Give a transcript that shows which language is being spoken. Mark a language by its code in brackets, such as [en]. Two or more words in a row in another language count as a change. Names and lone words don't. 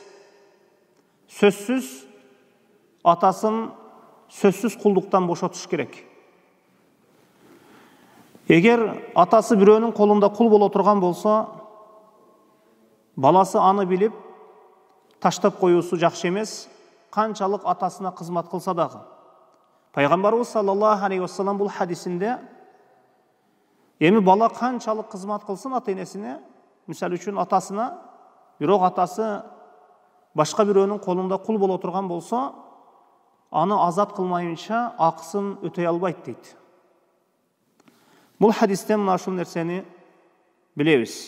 [ky] Сөзсүз атасын сөзсүз кулдуктан бошотуш керек. Эгер атасы бирөөнүн колунда кул боло турган болсо, баласы аны билип таштап коюусу жакшы эмес, канчалык атасына кызмат кылса дагы. Пайгамбарыбыз [ar] صلى الله عليه وسلم [ky] бул хадисинде эми бала канчалык кызмат кылсын ата-энесине, мисалы үчүн атасына, бирок атасы башка бирөөнүн колунда кул боло турган болсо, аны азат кылмайынча акысын өтөй албайт дейт. Бул хадистен мына ушул нерсени билебиз.